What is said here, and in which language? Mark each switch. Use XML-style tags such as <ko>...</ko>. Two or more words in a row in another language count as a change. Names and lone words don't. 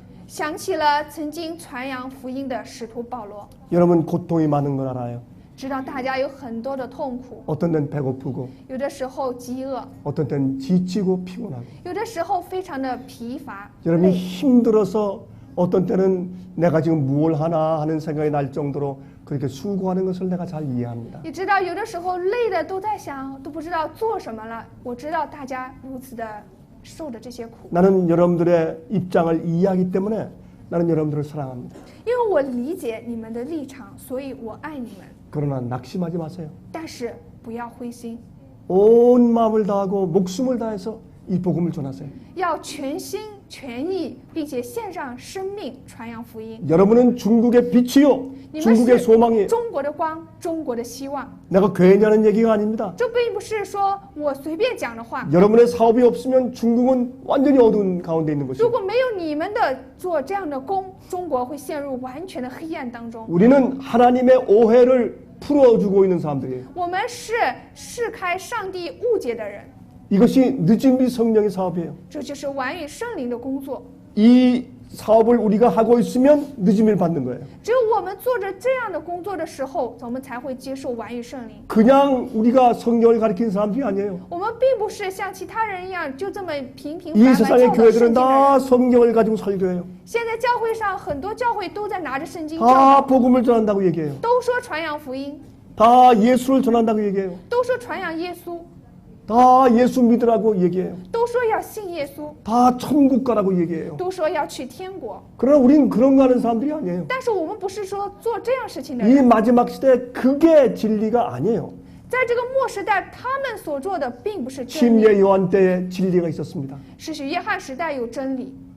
<zh>想起了曾经传扬福音的使徒保罗，</zh> <ko>여러분, 고통이 많은 걸 알아요.</ko> <zh>知道大家有很多的痛苦，</zh> <ko>어떤 때는 배고프고</ko> <zh>有的时候饥饿，</zh> <ko>어떤 때는 지치고 피곤하고</ko> <zh>有的时候非常的疲乏</zh> <ko>여러분이</ko> <zh>累，</zh> <ko>힘들어서 어떤 때는 내가 지금 무엇을 하나 하는 생각이 날 정도로 그렇게 수고하는 것을 내가 잘 이해합니다.</ko> <zh>你知道有的时候累的都在想，都不知道做什么了。我知道大家如此的受的这些苦，</zh> <ko>나는 여러분들의 입장을 이해하기 때문에 나는 여러분들을 사랑합니다.</ko> <zh>因为我理解你们的立场，所以我爱你们。</zh> <ko>그러나 낙심하지 마세요.</ko> <zh>但是不要灰心，</zh> <ko>온 마음을 다하고 목숨을 다해서 이 복음을 전하세요.</ko> <zh>要全心全意，并且献上生命传扬福音。</zh> <ko>여러분은 중국의 빛이요.</ko> <zh>你们</zh> <ko>중국의</ko> <zh>是</zh> <ko>소망이에요.</ko> <zh>中国的光，中国的希望。</zh> <ko>내가 괜히 하는 얘기가 아닙니다.</ko> <zh>这并不是说我随便讲的话。</zh> <ko>여러분의 사업이 없으면 중국은 완전히 어두운 가운데 있는</ko> <zh>如</zh> <ko>것이에요.</ko> <zh>果没有你们的做这样的工，中国会陷入完全的黑暗当中。</zh> <ko>우리는 하나님의 오해를 풀어주고 있는 사람들이에요.</ko> <zh>我们是释开上帝误解的人，</zh> <ko>이것이 늦은비 성령의 사업이에요.</ko> <zh>这就是完与圣灵的工作。</zh> <ko>이 사업을 우리가 하고 있으면 늦음을 받는 거예요.</ko> <zh>只有我们做着这样的工作的时候，我们才会接受完与圣灵。</zh> <ko>그냥 우리가 성경을 가르치는 사람들이 아니에요.</ko> <zh>我们并不是像其他人一样就这么平平</zh> <ko>이</ko> <zh>凡凡</zh> <ko>세상의</ko> <zh>教导圣</zh> <ko>교회들은</ko> <zh>经的</zh> <ko>다</ko> <zh>人。</zh> <ko>성경을 가지고 설교해요.</ko> <zh>现在教会上很多教会都在拿着圣经教</zh> <ko>다</ko> <zh>导，</zh> <ko>복음을 전한다고 얘기해요.</ko> <zh>都说传扬福音，</zh> <ko>다 예수를 전한다고 얘기해요.</ko> <zh>都说传扬耶稣，</zh> <ko>다 예수 믿으라고 얘기해요.</ko> <zh>都说要信耶稣，</zh> <ko>다 천국 가라고 얘기해요.</ko> <zh>都说要去天国。</zh> <ko>그러나 우린 그런 거 하는 사람들이 아니에요.</ko> <zh>但是我们不是说做这样事情的</zh> <ko>이</ko> <zh>人，</zh> <ko>마지막 시대에 그게 진리가 아니에요.</ko> <zh>在这个末时代，他们所做的并不是真理。</zh> <ko>침례 요한 때에 진리가 있었습니다.</ko> <zh>是许约翰时代有真理，</zh>